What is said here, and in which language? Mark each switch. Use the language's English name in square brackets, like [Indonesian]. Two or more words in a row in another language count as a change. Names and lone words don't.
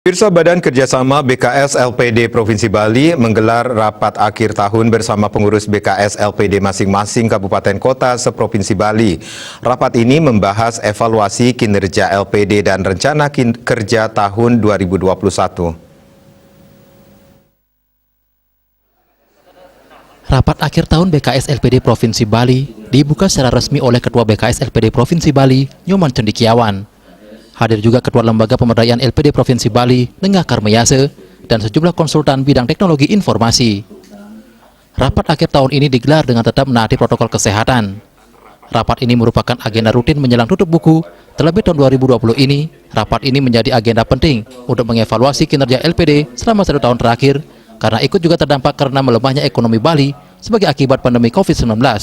[Indonesian] Pemirsa, Badan Kerjasama BKS LPD Provinsi Bali menggelar rapat akhir tahun bersama pengurus BKS LPD masing-masing kabupaten kota seprovinsi Bali. Rapat ini membahas evaluasi kinerja LPD dan rencana kerja tahun 2021. Rapat akhir tahun BKS LPD Provinsi Bali dibuka secara resmi oleh Ketua BKS LPD Provinsi Bali, Nyoman Cendikiawan. Hadir juga Ketua Lembaga Pemberdayaan LPD Provinsi Bali, Nengah Karmayase, dan sejumlah konsultan bidang teknologi informasi. Rapat akhir tahun ini digelar dengan tetap menaati protokol kesehatan. Rapat ini merupakan agenda rutin menjelang tutup buku, terlebih tahun 2020 ini, rapat ini menjadi agenda penting untuk mengevaluasi kinerja LPD selama 1 tahun terakhir, karena ikut juga terdampak karena melemahnya ekonomi Bali sebagai akibat pandemi COVID-19.